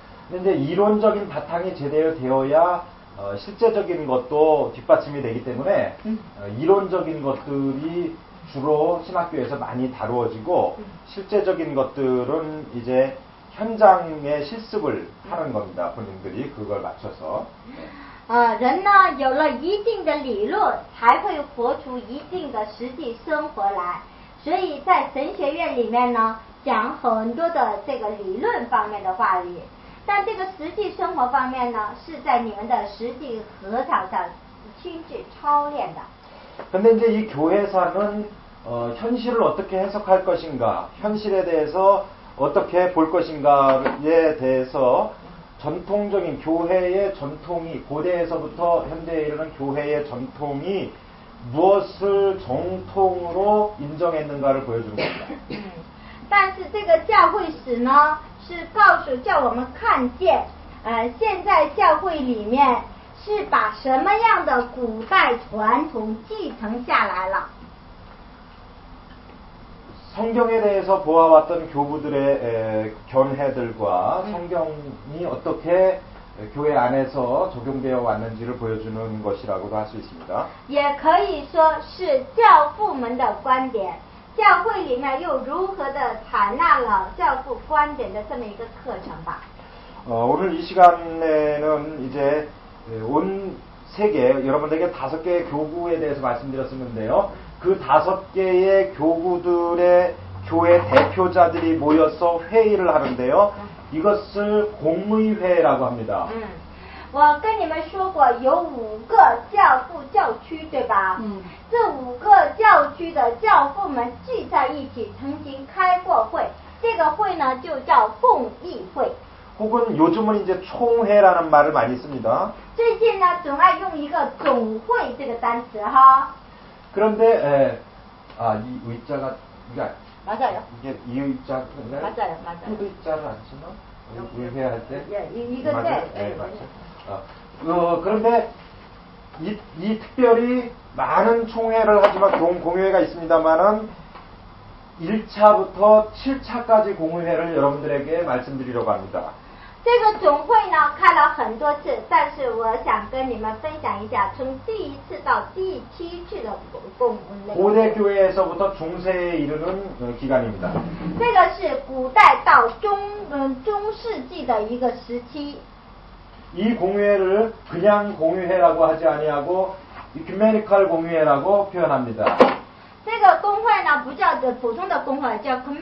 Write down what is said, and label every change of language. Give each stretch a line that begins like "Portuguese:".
Korean: 근데 이제 이론적인 바탕이 제대로 되어야 실제적인 것도 뒷받침이 되기 때문에 이론적인 것들이 주로 신학교에서 많이 다루어지고 실제적인 것들은 이제 현장의 실습을 하는 겁니다. 본인들이 그걸 맞춰서.
Chinese: 人呢有了一定的理论，才会活出一定的实际生活来。所以在神学院里面呢，讲很多的这个理论方面的话语，但这个实际生活方面呢，是在你们的实际合场上亲自操练的。
Korean: 근데 이제 이 교회사는 현실을 어떻게 해석할 것인가, 현실에 대해서 어떻게 볼 것인가에 대해서 전통적인 교회의 전통이 고대에서부터 현대에 이르는 교회의 전통이 무엇을 정통으로 인정했는가를 보여주는 겁니다.
Chinese: 但是这个教会史呢，是叫我们看见，现在教会里面是把什么样的古代传统继承下来了。
Korean: 성경에 대해서 보아왔던 교부들의 견해들과 성경이 어떻게 교회 안에서 적용되어 왔는지를 보여주는 것이라고도 할 수 있습니다.
Chinese: 也可以说是教父们的观点，教会里面又如何的采纳了教父观点的这么一个课程吧。
Korean: 오늘 이 시간에는 이제 온 세계, 여러분들에게 5개의 교구에 대해서 말씀드렸었는데요. 그 5개의 교구들의 교회 대표자들이 모여서 회의를 하는데요. 이것을 공의회라고 합니다.
Chinese: 我跟你们说过，有5个教父教区，对吧？这5个教区的教父们聚在一起，曾经开过会，这个会呢就叫共议会。
Korean: 혹은 요즘은 이제 총회라는 말을 많이 씁니다.
Chinese: 最近呢，总爱用一个总会这个单词哈。
Korean: 그런데 이 의자가 맞아요. 이게 이 의자인가요? 맞아요. 의자를 안 쓰나? 의회 할 때? 예, 이건데. 맞아요? 네, 맞죠. 그런데 이 특별히 많은 총회를 하지만 공의회가 있습니다만은 1차부터 7차까지 공의회를 여러분들에게 말씀드리려고 합니다.
Chinese: 这个总会呢开了很多次，但是我想跟你们分享一下，从第1次到第7次的共
Korean: 고대 교회에서부터 중세에 이르는 기간입니다.
Chinese: 这个是古代到中世纪的一个时期。
Korean: 이 공의회를 그냥 공의회라고 하지 아니하고 이큐메니컬 공의회라고 표현합니다.
Chinese: 这个公会呢不叫做普通的公会，叫